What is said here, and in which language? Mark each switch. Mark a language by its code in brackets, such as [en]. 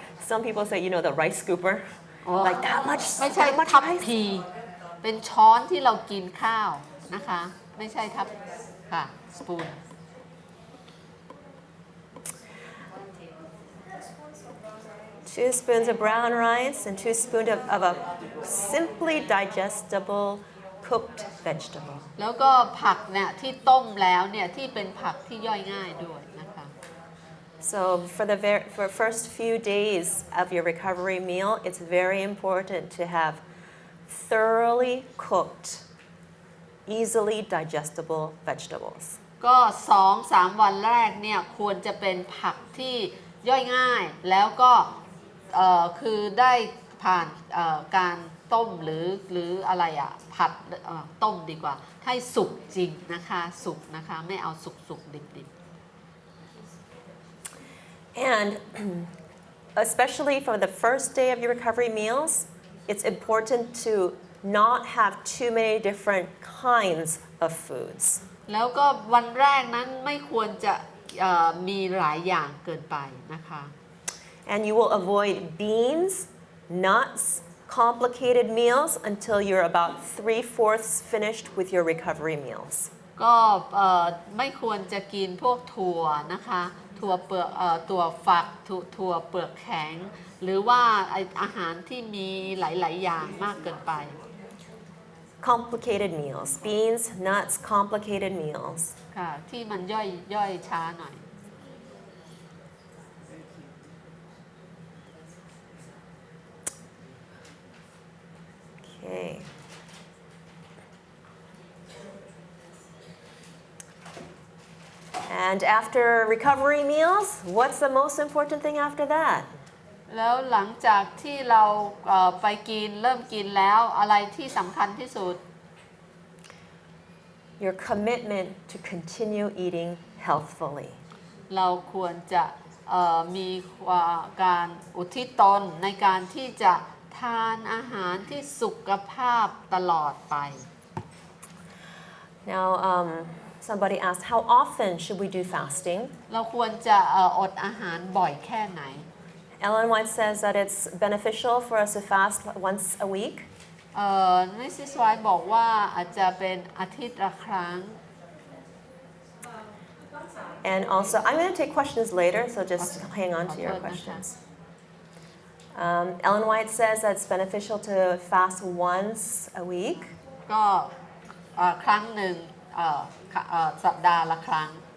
[en] Some people say, the rice scooper. [th] อ๋อ [en] Like that much, [th] ไม่ใช่ [en] that much [th] ทัพ [en] rice? [th] พีเป็นช้อนที่เรากินข้าวนะคะ ไม่ใช่ทัพค่ะสปูน [en] 2 spoons of brown rice and 2 spoons of a simply digestible cooked vegetable. [th] แล้วก็ผักเนี่ยที่ต้มแล้วเนี่ยที่เป็นผักที่ย่อยง่ายด้วยนะคะ [en] So for first few days of your recovery meal, it's very important to have thoroughly cooked, easily digestible vegetables. [th] ก็2-3 วันแรกเนี่ยควรจะเป็นผักที่ย่อยง่ายแล้วก็คือได้ผ่านการต้มหรืออะไรผัดต้มดีกว่าให้สุกจริงนะคะสุกนะคะไม่เอาสุกดิบ [en] And especially for the first day of your recovery meals, it's important to not have too many different kinds of foods. [th] แล้วก็วันแรกนั้นไม่ควรจะมีหลายอย่างเกินไปนะคะ [en] And you will avoid beans, nuts, complicated meals until you're about 3/4 finished with your recovery meals. [th] ก็ไม่ควรจะกินพวกถั่วนะคะถั่วเปลือกถั่วฝักถั่วเปลือกแข็งหรือว่าอาหารที่มีหลายๆอย่างมากเกินไป [en] Complicated meals, beans, nuts, complicated meals. [th] ค่ะที่มันย่อยช้าหน่อย [en] Okay. And after recovery meals, what's the most important thing after that? [th] แล้วหลังจากที่เราไปเริ่มกินแล้วอะไรที่สำคัญที่สุด [en] Your commitment to continue eating healthfully. [th] เราควรจะมีการอุทิศตนในการที่จะทานอาหารที่สุขภาพตลอดไป [en] Now, somebody asked, how often should we do fasting? [th] เราควรจะอดอาหารบ่อยแค่ไหน [en] Ellen White says that it's beneficial for us to fast once a week. [th] มิสซิสไวท์บอกว่าอาจจะเป็นอาทิตย์ละครั้ง [en] And also, I'm going to take questions later, so just hang on to your questions. Ellen White says that it's beneficial to fast once a week. [th] ก็ครั้งหนึ่งสัปดาห์ละครั้ง